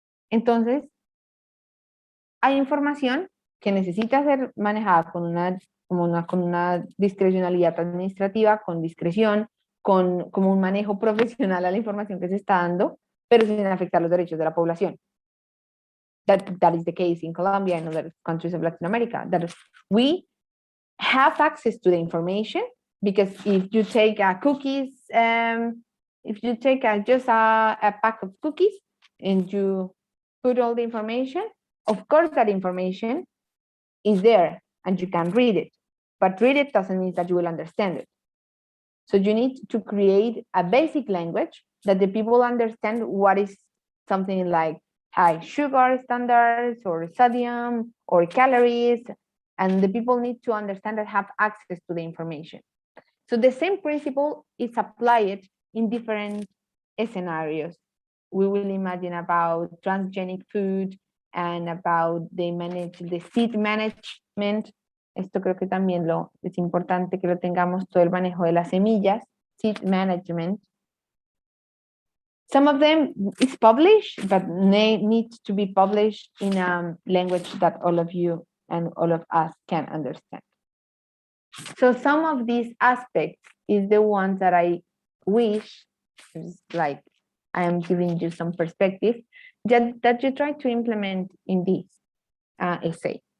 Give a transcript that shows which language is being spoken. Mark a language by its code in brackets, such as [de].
[es] Entonces, hay información que necesita ser manejada con una discrecionalidad administrativa, con discreción, como un manejo profesional a la información que se está dando, pero sin afectar los derechos de la población. [en] That is the case in Colombia and other countries of Latin America. That we have access to the information because if you take cookies, if you take just a pack of cookies and you put all the information, of course that information is there and you can read it, but read it doesn't mean that you will understand it. So you need to create a basic language that the people understand what is something like high sugar standards or sodium or calories, and the people need to understand that have access to the information. So the same principle is applied in different scenarios. We will imagine about transgenic food and about the seed management. [es] Esto creo que también es importante que lo tengamos, todo el manejo de las semillas, seed management. [en] Some of them is published, but need to be published in a language that all of you and all of us can understand. So some of these aspects is the ones that I wish, like I am giving you some perspective, that you try to implement in this essay.